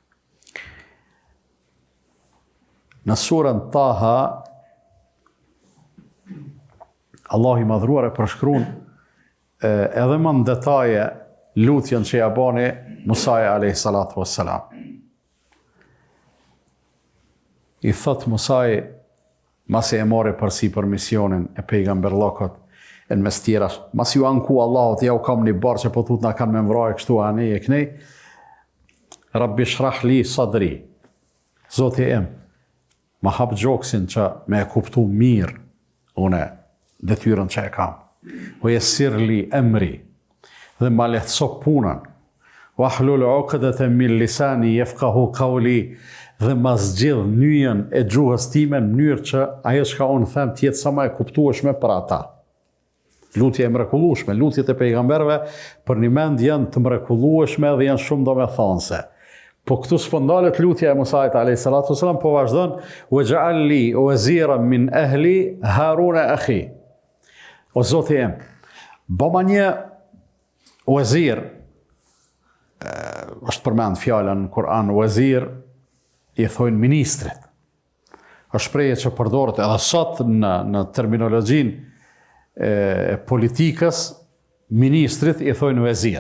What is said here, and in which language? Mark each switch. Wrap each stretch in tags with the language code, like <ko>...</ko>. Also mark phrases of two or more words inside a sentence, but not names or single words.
<sq>Në surën Taha, Allah i madhruar e përshkruan edhe më në detaje lutjen që ja bani Musai</sq> <ar>عليه الصلاة والسلام.</ar> <sq>I thot Musai, masi e mori përsipër misionin e pejgamberllokut në mes tjerash, masi ju anku Allahut, ja u kam një barë që po tut na kanë me mvrojë kështu ani e kënej,</sq> <ar>رب اشرح لي صدري,</ar> <sq>Zoti im, ma hap gjoksin që me e kuptu mirë une detyrën që e kam.</sq> <ar>ويسر لي أمري,</ar> <sq>dhe ma lehtëso punën.</sq> <ar>واحلل عقدة من لساني يفقهوا قولي,</ar> <sq>dhe ma zgjidh nyjen e gjuhës time në mënyrë që ajo çka unë them të jetë sa më e kuptueshme për ata. Lutje e mrekullueshme, lutjet e pejgamberëve për një mend janë të mrekullueshme dhe janë shumë domethënëse. Po këtu s'pëndalet lutja e Musait a.s. po vazhdon</sq> <ar>واجعل لي وزيرا من أهلي هارون أخي.</ar> <sq>O Zoti im, bëma një wazir, është përmend fjala në Kur'an, wazir i thojnë ministrit. Është shprehje që përdoret edhe sot në terminologjinë e politikës, ministrit i thojnë wazir.</sq>